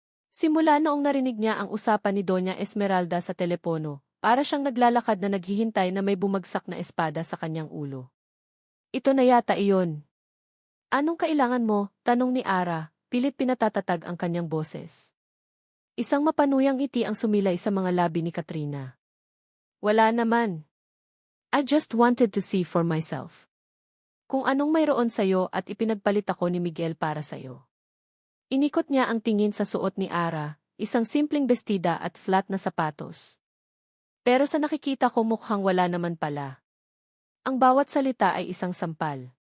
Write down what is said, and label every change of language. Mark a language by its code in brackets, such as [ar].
[tl] Simula noong narinig niya ang usapan ni Doña Esmeralda sa telepono, para siyang naglalakad na naghihintay na may bumagsak na espada sa kanyang ulo. Ito na yata iyon. Anong kailangan mo? Tanong ni Ara, pilit pinatatatag ang kanyang boses. Isang mapanuyang ngiti ang sumilay sa mga labi ni Katrina. Wala naman. [en] I just wanted to see for myself. [tl] Kung anong mayroon sa'yo at ipinagpalit ako ni Miguel para sa'yo. Inikot niya ang tingin sa suot ni Ara, isang simpleng bestida at flat na sapatos. Pero sa nakikita ko mukhang wala naman pala. Ang bawat salita ay isang sampal.